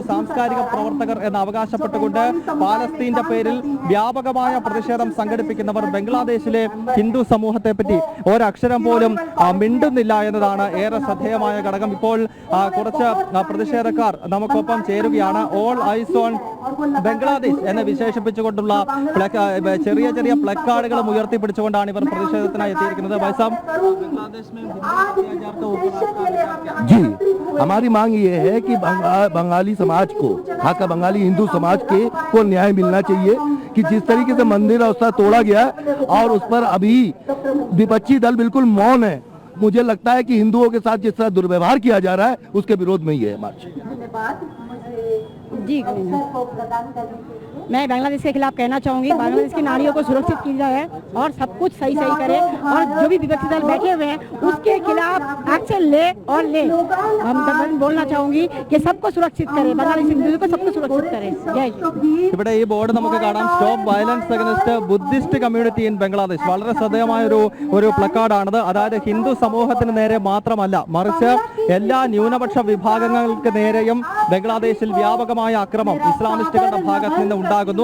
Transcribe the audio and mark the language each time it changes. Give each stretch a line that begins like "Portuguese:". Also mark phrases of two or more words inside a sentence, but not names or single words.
Malayalam: സാംസ്കാരിക പ്രവർത്തകർ എന്ന് അവകാശപ്പെട്ടുകൊണ്ട് പാലസ്തീന്റെ പേരിൽ വ്യാപകമായ പ്രതിഷേധം സംഘടിപ്പിക്കുന്നവർ ബംഗ്ലാദേശിലെ ഹിന്ദു സമൂഹത്തെ പറ്റി ഒരക്ഷരം പോലും മിണ്ടുന്നില്ല എന്നതാണ് ഏറെ ശ്രദ്ധേയമായ ഘടകം. ഇപ്പോൾ കുറച്ച് പ്രതിഷേധക്കാർ നമുക്കൊപ്പം ചേരുകയാണ്.
English: All Eyes on Bangladesh
Malayalam: എന്ന് വിശേഷിപ്പിച്ചുകൊണ്ടുള്ള ചെറിയ ചെറിയ പ്ലക്കാർഡുകളും ഉയർത്തിപ്പിടിച്ചുകൊണ്ടാണ് ഇവർ പ്രതിഷേധത്തിനായി എത്തിയിരിക്കുന്നത്.
Hindi: जी, हमारी मांग ये है कि बंगाली समाज को, खासकर बंगाली हिंदू समाज को न्याय मिलना चाहिए कि जिस तरीके से मंदिर और तोड़ा गया और उस पर अभी विपक्षी दल बिल्कुल मौन है। मुझे लगता है कि हिंदुओं के साथ जिस तरह दुर्व्यवहार किया जा रहा है उसके विरोध में ही है मार्च। जी, मैं बांग्लादेश के खिलाफ कहना चाहूँगी, बांग्लादेश की नारियों को सुरक्षित की जाए और सब कुछ सही करे और जो भी विपक्षी दल बैठे हुए हैं उसके खिलाफ एक्शन ले और ले। हम बोलना चाहूँगी कि सबको सुरक्षित करे, बांग्लादेश हिंदुओं को सबको सुरक्षित करे। जय
Malayalam: ഇവിടെ ഈ ബോർഡ് നമുക്ക് കാണാം,
English: Stop violence against Buddhist community in Bangladesh.
Malayalam: വളരെ ശ്രദ്ധേയമായ ഒരു പ്ലക്കാർഡാണിത്. അതായത് ഹിന്ദു സമൂഹത്തിന് നേരെ മാത്രമല്ല, മറിച്ച് എല്ലാ ന്യൂനപക്ഷ വിഭാഗങ്ങൾക്ക് നേരെയും ബംഗ്ലാദേശിൽ വ്യാപകമായ അക്രമം ഇസ്ലാമിസ്റ്റുകളുടെ ഭാഗത്ത് നിന്ന് ഉണ്ടാകുന്നു.